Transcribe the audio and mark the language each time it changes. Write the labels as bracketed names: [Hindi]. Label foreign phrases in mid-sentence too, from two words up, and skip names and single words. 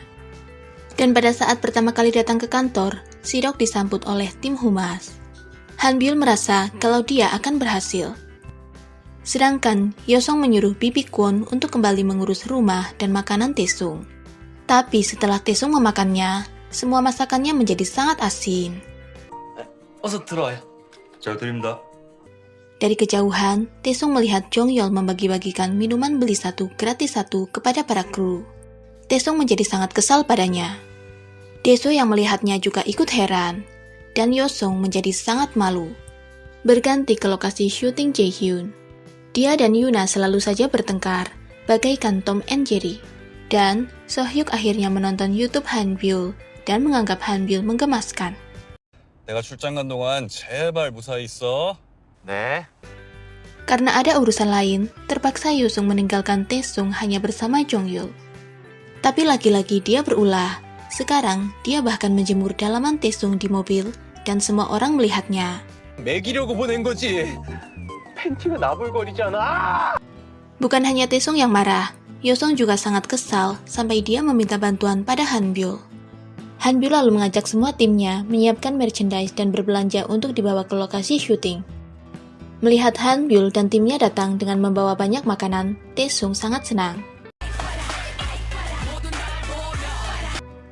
[Indonesian] Dan pada saat pertama kali datang ke kantor, Sidok disambut oleh tim humas. Han Byul merasa kalau dia akan berhasil. Sedangkan Yo-sung menyuruh Bibi Kwon untuk kembali mengurus rumah dan makanan Tae-sung. Tapi setelah Tae-sung memakannya, semua masakannya menjadi sangat asin. [Korean] 어서 들어와요. 잘 드립니다. [Indonesian] Dari kejauhan, Tae-sung melihat Jong-yeol membagi-bagikan minuman beli satu gratis satu kepada para kru. Tae-sung menjadi sangat kesal padanya. Daesung yang melihatnya juga ikut heran, dan Yo-sung menjadi sangat malu. Berganti ke lokasi syuting Jae-hyun. Dia dan Yuna selalu saja bertengkar, bagaikan Tom and Jerry. Dan So-hyuk akhirnya menonton YouTube Han Byul dan menganggap Han Byul menggemaskan. [Korean] 내가 출장 간 동안 제발 무사히 있어. 네. [Indonesian] Karena ada urusan lain, terpaksa Yo-sung meninggalkan Tae-sung hanya bersama Jong-yeol. Tapi lagi-lagi dia berulah. Sekarang, dia bahkan menjemur dalaman Tae-sung di mobil dan semua orang melihatnya. [Korean] 먹이려고 보낸 거지. 팬티가 나불거리잖아. [Indonesian] Bukan hanya Tae-sung yang marah, Yo-sung juga sangat kesal sampai dia meminta bantuan pada Han Byul. Han Byul lalu mengajak semua timnya menyiapkan merchandise dan berbelanja untuk dibawa ke lokasi syuting. Melihat Han Byul dan timnya datang dengan membawa banyak makanan, Tae-sung sangat senang.